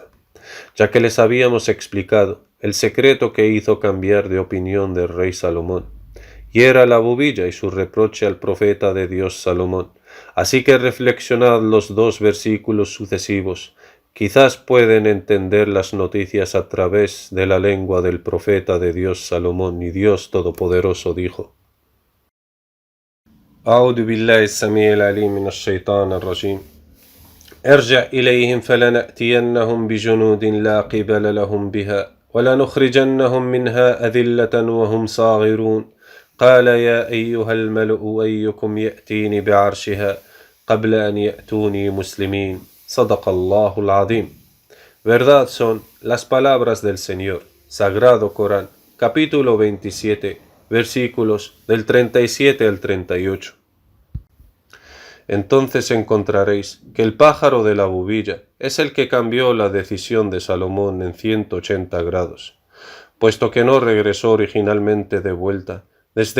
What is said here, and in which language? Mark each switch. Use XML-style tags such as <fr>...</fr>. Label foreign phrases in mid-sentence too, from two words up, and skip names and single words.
<es>Ya que les habíamos explicado el secreto que hizo cambiar de opinión del rey Salomón, y era la bubilla y su reproche al profeta de Dios Salomón. Así que reflexionad los dos versículos sucesivos. Quizás pueden entender las noticias a través de la lengua del profeta de Dios Salomón, y Dios Todopoderoso dijo:</es> <ar>أعوذ بالله السميع العليم من الشيطان الرجيم ارجع إليهم فلنأتينهم بجنود لا قبل لهم بها ولنخرجنهم منها أذلة وهم صاغرون قال يا أيها الملأ أيكم يأتيني بعرشها قبل أن يأتوني مسلمين صدق الله العظيم.</ar> <es>Verdad son las palabras del Señor. Sagrado Corán, capítulo 27, versículos del 37 al 38. Entonces encontraréis que el pájaro de la bubilla es el que cambió la decisión de Salomón en 180 grados, puesto que no regresó originalmente de vuelta, desde</es>